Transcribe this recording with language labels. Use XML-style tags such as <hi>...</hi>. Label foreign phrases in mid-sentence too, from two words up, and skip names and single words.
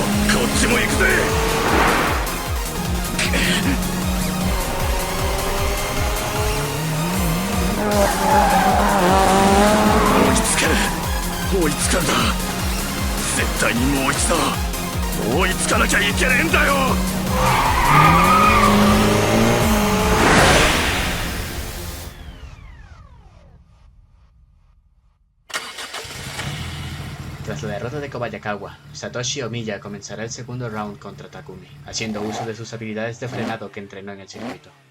<ja>こっちも行くぜ。追いつくんだ。絶対にもう一度追いつかなきゃいけねえんだよ。</ja> <es>Tras la derrota de Kobayakawa, Satoshi Omiya comenzará el segundo round contra Takumi, haciendo uso de sus habilidades de frenado que entrenó en el circuito.</es>